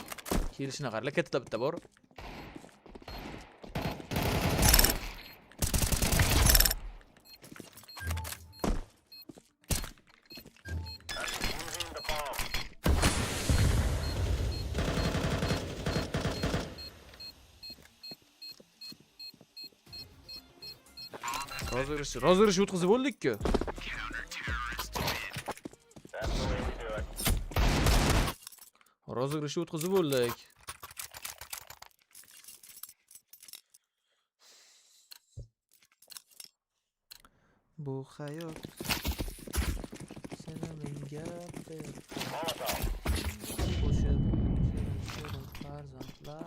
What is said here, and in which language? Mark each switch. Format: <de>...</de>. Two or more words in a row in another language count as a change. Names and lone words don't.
<uz>Kelishini qaranglar, katta bitta bor.</uz> <en>Moving the bomb.</en> <uz>Rozg'irish o'tkazib bo'ldik-ku.</uz> <en>That's the way we do it.</en> <uz>Rozg'irish o'tkazib bo'ldik. Bu hayot seni menga ber. Qo'shib shirin farzandlar.</uz>